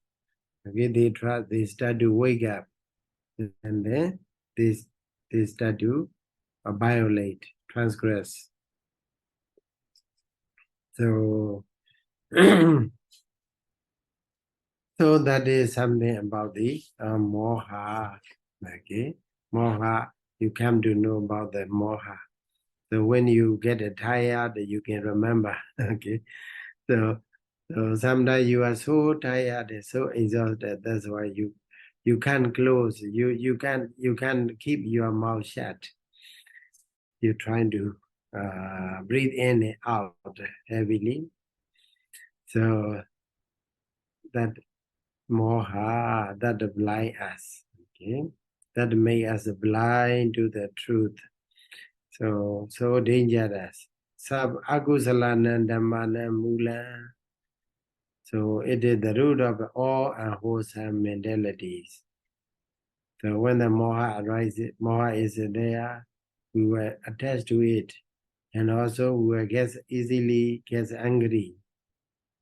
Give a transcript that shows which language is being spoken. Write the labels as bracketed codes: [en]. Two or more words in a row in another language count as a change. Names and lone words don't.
[en] Okay, they start to wake up, and then they start to violate, transgress. So, so that is something about the moha. Okay, moha. You come to know about the moha. So when you get tired, you can remember. Okay, so sometimes you are so tired, so exhausted. That's why you can't close. You can't keep your mouth shut. You're trying to breathe in and out heavily. So that moha, that blind us, okay? That make us blind to the truth. So dangerous. [pi] Sab akusalana dhammana mula. [en] So it is the root of all unwholesome mentalities. So when the moha arises, moha is there, we will attach to it. And also we will easily get angry.